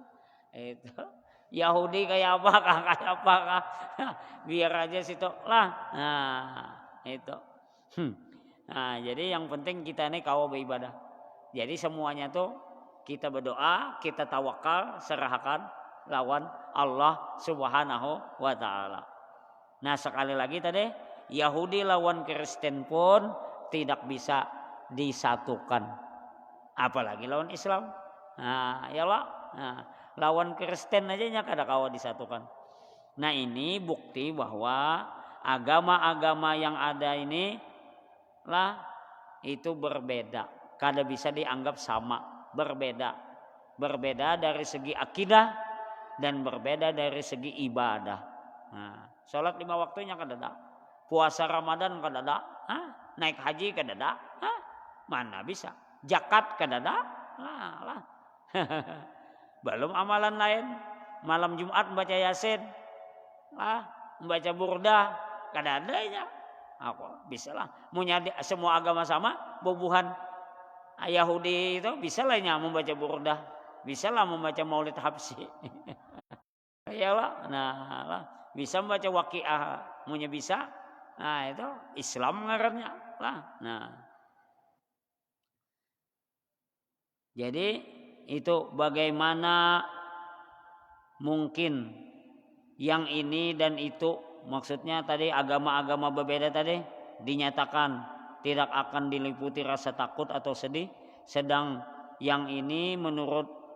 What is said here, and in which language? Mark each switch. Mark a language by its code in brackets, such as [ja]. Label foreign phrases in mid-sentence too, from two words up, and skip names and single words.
[bjn] Itu Yahudi kayak apa kah, kayak apa kah? [id] Biar aja situ lah. Nah, itu. [bjn] Nah, jadi yang penting kita ini kawa beribadah. [id] Jadi semuanya tuh kita berdoa, kita tawakal, serahkan lawan [ar] الله سبحانه وتعالى. [id] Nah, sekali lagi tadi Yahudi lawan Kristen pun tidak bisa disatukan, apalagi lawan Islam. [bjn] Nah, ya Allah, nah, lawan Kristen aja nya kada kawa disatukan. [id] Nah, ini bukti bahwa agama-agama yang ada ini lah itu berbeda, kada bisa dianggap sama, berbeda dari segi akidah dan berbeda dari segi ibadah. Nah, sholat 5 waktunya kada ada, puasa Ramadan kada ada, naik haji kada ada, mana bisa, zakat kada ada, lah. Belum amalan lain, malam Jumat membaca Yasin, membaca burdah, kada ada ya. Aku bisa lah, semua agama sama, bubuhan Yahudi itu bisa lah membaca burdah, bisa lah membaca maulid habsi. Iyalah, nah lah, bisa membaca waqiah, punya bisa. [bjn] Nah, itu Islam ngarannya lah. Nah, [id] jadi itu bagaimana mungkin yang ini dan itu, maksudnya tadi agama-agama berbeda tadi dinyatakan tidak akan diliputi rasa takut atau sedih, sedang yang ini menurut